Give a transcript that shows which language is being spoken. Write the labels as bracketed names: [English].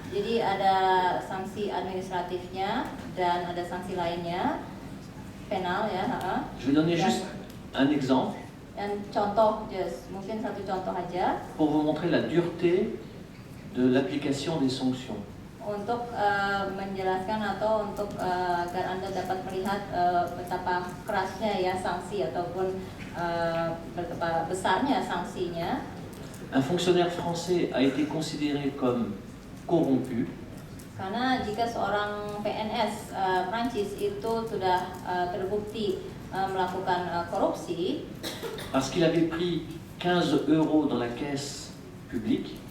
[Indonesian] Jadi ada sanksi administratifnya dan ada sanksi lainnya. Penal ya. [French] Je vais donner juste un exemple. [Indonesian] Dan contoh, mungkin satu contoh aja. [French] Pour vous montrer la dureté de l'application des sanctions. [Indonesian] Untuk menjelaskan atau untuk agar Anda dapat melihat betapa kerasnya ya sanksi ataupun betapa besarnya sanksinya. [French] Un fonctionnaire français a été considéré comme corrompu. [Indonesian] Karena jika seorang PNS Prancis itu sudah terbukti melakukan korupsi, [French] parce qu'il avait pris 15 € dans la caisse publique.